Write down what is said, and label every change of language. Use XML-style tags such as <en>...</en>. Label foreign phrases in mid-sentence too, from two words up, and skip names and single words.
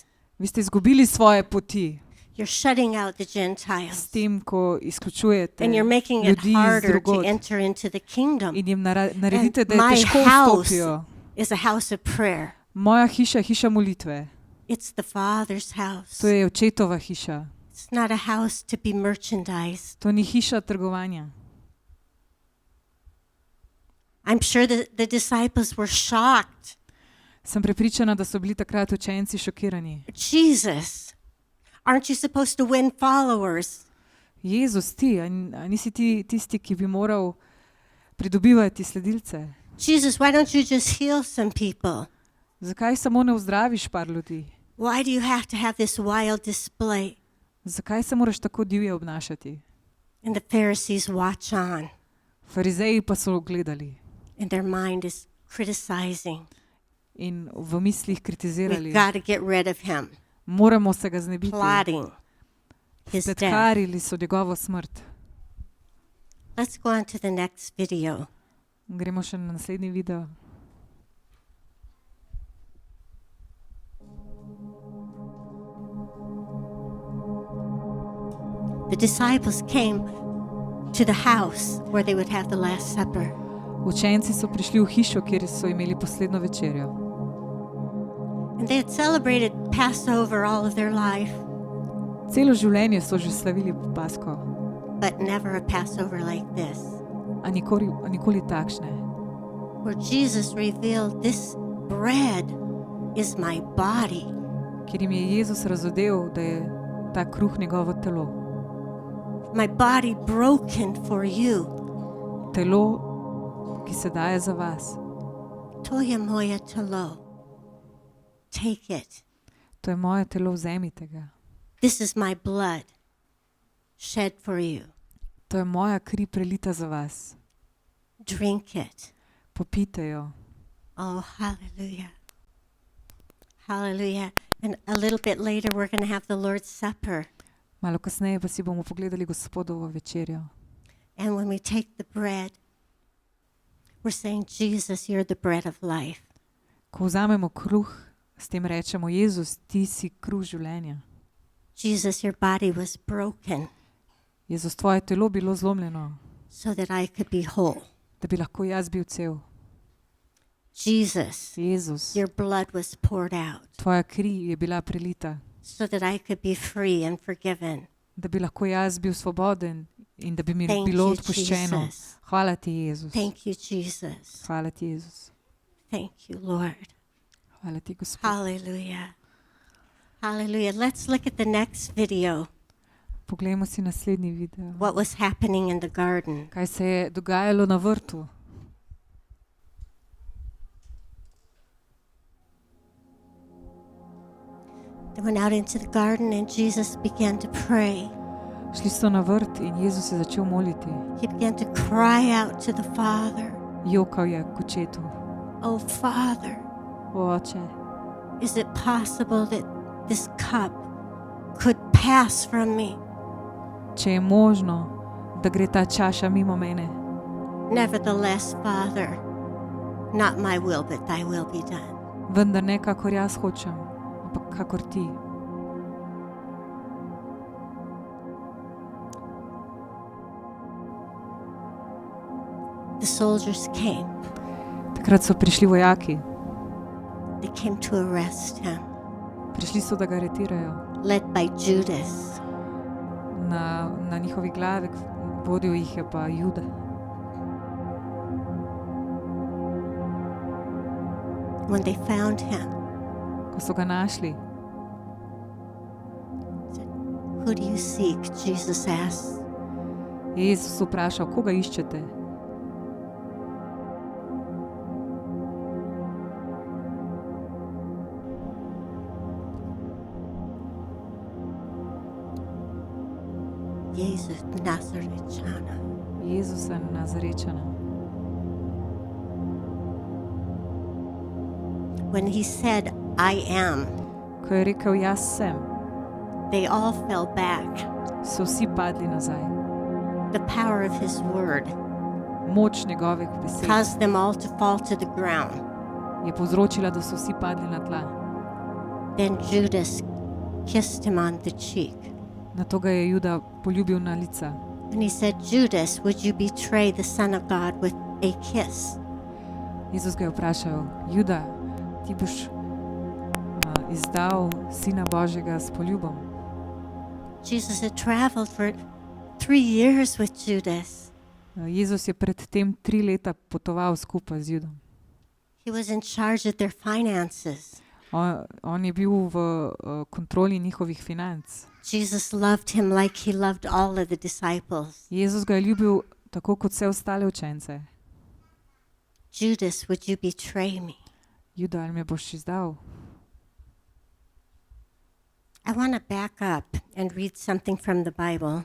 <sl>Vi ste izgubili svoje poti</sl> <en>You're shutting out the</en> <sl>s</sl> <en>Gentiles.</en> <sl>tem, ko izključujete</sl> <en>And you're making it</en> <sl>ljudi iz</sl> <en>harder to</en> <sl>drugod</sl> <en>enter into the kingdom.</en> <sl>in jim naredite,</sl> <en>And</en> <sl>da je</sl> <en>my</en> <sl>težko</sl> <en>house</en> <sl>vstopijo.</sl> <en>is a house of prayer.</en> <sl>Moja hiša je hiša molitve.</sl> <en>It's the Father's house.</en> <sl>To je očetova hiša.</sl> <en>It's not a house to be merchandised.</en> <sl>To ni hiša trgovanja.</sl> <en>I'm sure that the disciples were shocked.</en> <sl>Sem prepričana, da so bili takrat učenci šokirani.</sl> <en>Jesus, aren't you supposed to win followers?</en> <sl>Jezus, ti, a nisi ti tisti, ki bi moral pridobivati sledilce?</sl> <en>Jesus, why don't you just heal some people?</en> <sl>Zakaj samo ne vzdraviš par ljudi?</sl> <en>Why do you have to have this wild display?</en> <sl>Zakaj se moraš tako divje obnašati?</sl> <en>And the Pharisees watch on,</en> <sl>Farizeji pa so gledali</sl> <en>and their mind is criticizing.</en> <sl>in v mislih kritizirali.</sl> <en>We've got to get rid of him,</en> <sl>Moramo se ga znebiti.</sl> <en>plotting his death.</en> <sl>Spletkarili so njegovo smrt.</sl> <en>Let's go on to the next video.</en> <sl>Gremo še na naslednji video.</sl> <en>The disciples came to the house where they would have the Last Supper.</en> <sl>Učenci so prišli v hišo, kjer so imeli poslednjo večerjo.</sl> <en>And they had celebrated Passover all of their life,</en> <sl>Celo življenje so že slavili Pasko,</sl> <en>but never a Passover like this,</en> <sl>a nikoli takšne.</sl> <en>where Jesus revealed, this bread is my body.</en> <sl>Kjer jim je Jezus razodel, da je ta kruh njegovo telo.</sl> <en>My body broken for you.</en> <sl>Telo, ki se daje za vas. Toya moya telo.</sl> <en>Take it.</en> <sl>To je moje telo, vzemite ga.</sl> <en>This is my blood shed for you.</en> <sl>To je moja kri prelita za vas.</sl> <en>Drink it.</en> <sl>Popijte jo.</sl> <en>Oh, hallelujah. Hallelujah. And a little bit later, we're going to have the Lord's Supper.</en> <sl>Malo kasneje pa si bomo pogledali Gospodovo večerjo.</sl> <en>And when we take the bread, we're saying, Jesus, you're the bread of life.</en> <sl>Ko vzamemo kruh, s tem rečemo, Jezus, ti si kruh življenja.</sl> <en>Jesus, your body was broken</en> <sl>Jezus, tvoje telo bilo zlomljeno,</sl> <en>so that I could be whole.</en> <sl>da bi lahko jaz bil cel.</sl> <en>Jesus,</en> <sl>Jezus,</sl> <en>your blood was poured out</en> <sl>tvoja kri je bila prelita,</sl> <en>so that I could be free and forgiven.</en> <sl>da bi lahko jaz bil svoboden in da bi mi</sl> <en>Thank</en> <sl>bilo</sl> <en>you,</en> <sl>odpuščeno.</sl> <en>Jesus.</en> <sl>Hvala ti, Jezus.</sl> <en>Thank you, Jesus.</en> <sl>Hvala ti, Jezus.</sl> <en>Thank you, Lord.</en> <sl>Hvala ti, Gospod.</sl> <en>Hallelujah. Hallelujah. Let's look at the next video.</en> <sl>Poglejmo si naslednji video.</sl> <en>What was happening in the garden.</en> <sl>Kaj se je dogajalo na vrtu?</sl> <en>They went out into the garden and Jesus began to pray.</en> <sl>Šli so na vrt in Jezus je začel moliti.</sl> <en>He began to cry out to the Father.</en> <sl>Jokal je k očetu.</sl> <en>Oh, Father,</en> <sl>O oče,</sl> <en>is it possible that this cup could pass from me?</en> <sl>če je možno, da gre ta čaša mimo mene.</sl> <en>Nevertheless, Father, not my will, but thy will be done.</en> <sl>Vendar ne kakor jaz hočem, ampak kakor ti.</sl> <en>The soldiers came.</en> <sl>Takrat so prišli vojaki,</sl> <en>They came to arrest him.</en> <sl>Prišli so, da ga aretirajo.</sl> <en>led by Judas.</en> <sl>Na njihovi glavi vodil jih je pa Juda.</sl> <en>When they found him,</en> <sl>Ko so ga našli,</sl> <en>who do you seek? Jesus asked.</en> <sl>je Jezus vprašal, koga iščete? Jesus Nazarečana. Jezusa Nazarečana.</sl> <en>When he said, I am,</en> <sl>Ko je rekel, jaz sem,</sl> <en>they all fell back.</en> <sl>so vsi padli nazaj.</sl> <en>The power of his word</en> <sl>Moč njegovih besed</sl> <en>caused them all to fall to the ground.</en> <sl>je povzročila, da so vsi padli na tla.</sl> <en>Then Judas kissed him on the cheek.</en> <sl>Nato ga je Juda poljubil na lica.</sl> <en>And he said, Judas, would you betray the Son of God with a kiss?</en> <sl>Jezus ga je vprašal, Juda, ti boš izdal Sina Božjega s poljubom?</sl> <en>Jesus had traveled for 3 years with Judas.</en> <sl>Jezus je pred tem 3 leta potoval skupaj z Judom.</sl> <en>He was in charge of their finances.</en> <sl>On je bil v kontroli njihovih financ.</sl> <en>Jesus loved him like he loved all of the disciples.</en> <sl>Jezus ga je ljubil tako kot vse ostale učence.</sl> <en>Judas, would you betray me?</en> <sl>Juda, ali me boš izdal?</sl> <en>I want to back up and read something from the Bible.</en>